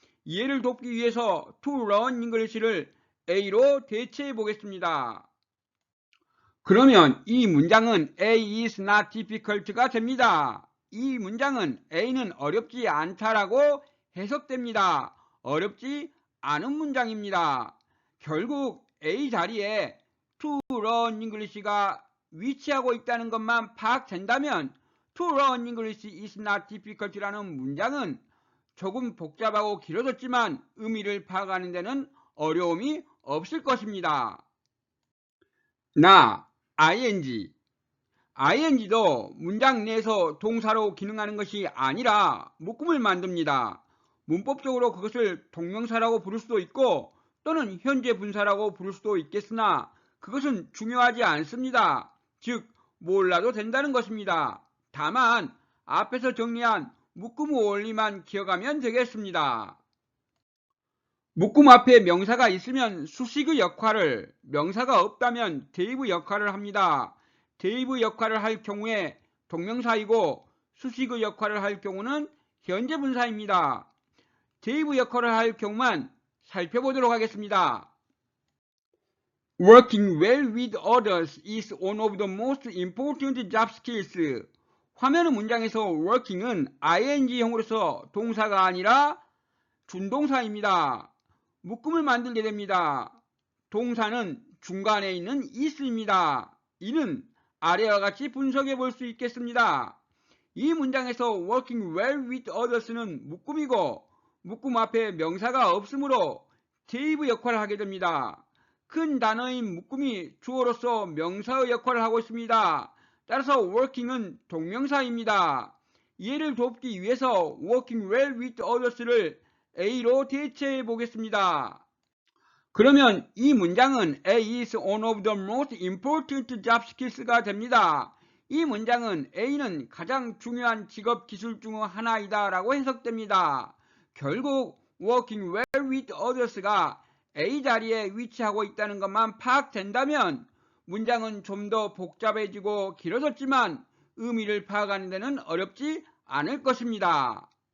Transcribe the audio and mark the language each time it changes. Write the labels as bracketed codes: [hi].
[ko] 이해를 돕기 위해서 to learn English를 A로 대체해 보겠습니다. 그러면 이 문장은 [en] A is not difficult [ko] 가 됩니다. 이 문장은 A는 어렵지 않다라고 해석됩니다. 어렵지 않은 문장입니다. 결국 A 자리에 [en] to learn English [ko] 가 위치하고 있다는 것만 파악된다면 [en] To learn English is not difficult [ko] 라는 문장은 조금 복잡하고 길어졌지만 의미를 파악하는 데는 어려움이 없을 것입니다. 나, ing. ing도 문장 내에서 동사로 기능하는 것이 아니라 묶음을 만듭니다. 문법적으로 그것을 동명사라고 부를 수도 있고 또는 현재 분사라고 부를 수도 있겠으나 그것은 중요하지 않습니다. 즉 몰라도 된다는 것입니다. 다만 앞에서 정리한 묶음 원리만 기억하면 되겠습니다. 묶음 앞에 명사가 있으면 수식의 역할을, 명사가 없다면 대입의 역할을 합니다. 대입의 역할을 할 경우에 동명사이고 수식의 역할을 할 경우는 현재 분사입니다. 대입의 역할을 할 경우만 살펴보도록 하겠습니다. [en] Working well with others is one of the most important job skills. [ko] 화면의 문장에서 working은 ing형으로서 동사가 아니라 준동사입니다. 묶음을 만들게 됩니다. 동사는 중간에 있는 is입니다. 이는 아래와 같이 분석해 볼 수 있겠습니다. 이 문장에서 [en] working well with others [ko] 는 묶음이고 묶음 앞에 명사가 없으므로 대입의 역할을 하게 됩니다. 큰 단어인 묶음이 주어로서 명사의 역할을 하고 있습니다. 따라서 working은 동명사입니다. 이해를 돕기 위해서 [en] working well with others [ko] 를 A로 대체해 보겠습니다. 그러면 이 문장은 [en] A is one of the most important job skills [ko] 가 됩니다. 이 문장은 A는 가장 중요한 직업 기술 중 하나이다 라고 해석됩니다. 결국 [en] working well with others [ko] 가 A 자리에 위치하고 있다는 것만 파악된다면 문장은 좀 더 복잡해지고 길어졌지만 의미를 파악하는 데는 어렵지 않을 것입니다.